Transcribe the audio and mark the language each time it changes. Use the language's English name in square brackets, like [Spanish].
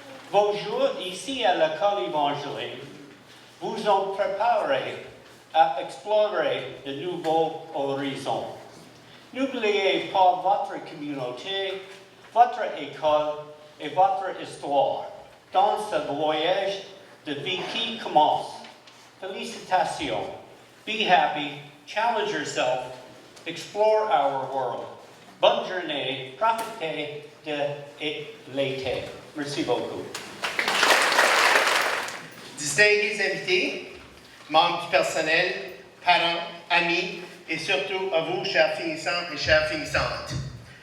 [French] Vos jours ici à l'école évangélique vous ont préparé à explorer de nouveaux horizons. N'oubliez pas votre communauté, votre école et votre histoire dans ce voyage de vie qui commence. Félicitations. [English] Be happy, challenge yourself, explore our world. [French] Bonne journée, profitez de l'été. Merci beaucoup. Distingués invités, membres du personnel, parents, amis et surtout à vous, chers finissants et chères finissantes.